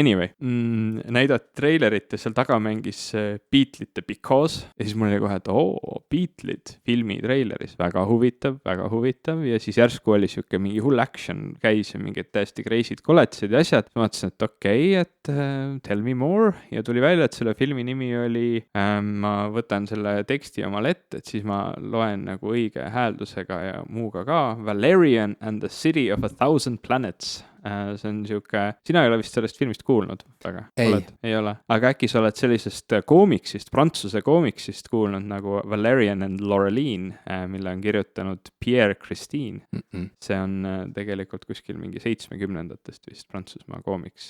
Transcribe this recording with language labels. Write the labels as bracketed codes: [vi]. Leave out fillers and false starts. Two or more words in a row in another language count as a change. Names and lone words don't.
[et] Anyway, näidati treilerit ja seal taga mängis Beatlesite Because ja siis mul oli kohe, et Beatles filmi treileris, väga huvitav ja siis järsku oli siuke mingi hull action käis ja mingid täiesti crazy'd koletised ja asjad. Ma mõtlesin, et okei, et [en] tell me more [et] ja tuli välja, et selle filmi nimi oli ma võtan selle teksti omale ette, et siis ma loen nagu õige hääldusega ja muuga ka. Valerian and the City of 1000 Planets see on sihuke, sina ei ole vist sellest filmist kuulnud väga? Ei ole, aga äkki sa oled sellisest koomiksist, prantsuse koomiksist kuulnud nagu Valerian and Laureline, mille on kirjutanud Pierre Christine. See on tegelikult kuskil mingi 70ndatest vist Prantsusmaa koomiks.